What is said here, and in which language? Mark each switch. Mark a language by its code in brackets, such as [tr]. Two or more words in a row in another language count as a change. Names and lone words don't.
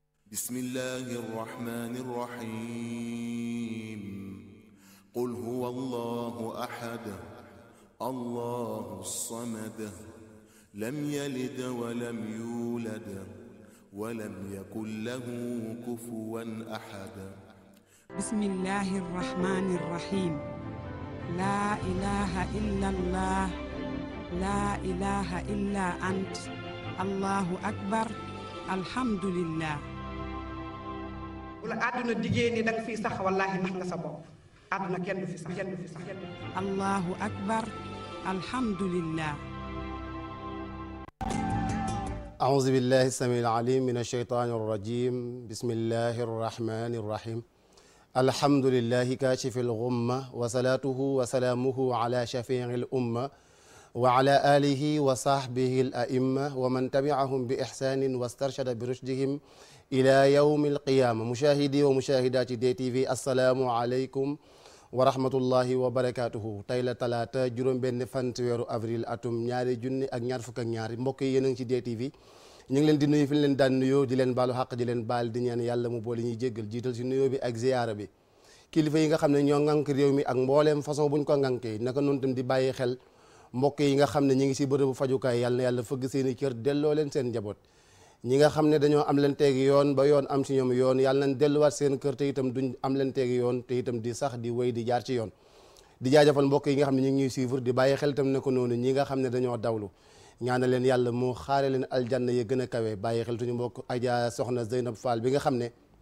[ar] بسم الله الرحمن الرحيم قل هو الله أحد الله الصمد لم يلد ولم يولد ولم يكن له كفوا أحد بسم الله الرحمن الرحيم لا إله إلا الله لا إله إلا أنت الله أكبر الحمد لله [wo] wala àdduna diggée ni da nga fiy sax wallaahi nax nga sa bopp àdduna kenn du fi sax kenn du fi sax [ar] الله أكبر الحمد لله أعوذ بالله السميع العليم من الشيطان الرجيم بسم الله الرحمن الرحيم الحمد لله كاشف الغمة وصلاته وسلامه على شفيع الأمة وعلى آله وصحبه الأئمة ومن تبعهم بإحسان واسترشد برشدهم إلى يوم القيامة مشاهدي ومشاهدات دي تي في السلام عليكم ورحمة الله وبركاته [wo] tey la talaata juróom benn fan ci weeru avril atum ñaari junni ak ñaar fukk ak ñaari mbokk yi yéen a ngi ci DTV ñu ngi leen di nuyu fi ñu leen daan nuyoo di leen baalu xaq di leen baal di ñaan yàlla mu boole ñuy jéggal jiital ci nuyoo bi ak ziyaara bi kilifa yi nga xam ne ñoo ŋànk réew mi ak mbooleem façon buñ ko ŋànkee naka noonu tam di bàyyi xel mbokk yi nga xam ne ñi ngi ci bërëbu fajukaay yàlla na yàlla fëgg seeni cër delloo leen seen njaboot ñi nga xam ne dañoo am leen teegi yoon ba yoon am ci ñoom yoon yàlla nañ delluwaat seen kër te itam duñ am leen teegi yoon te itam di sax di wéy di jaar ci yoon di jaajëfal mbokk yi nga xam ne ñu ngi ñuy suivre di bàyyi xel itam ne ko noonu ñi nga xam ne dañoo dawlu ñaana leen yàlla mu xaare leen aljanna ya gën a kawe bàyyi xel tuñu mbokk Adja soxna Zeynab Fall bi nga xam ne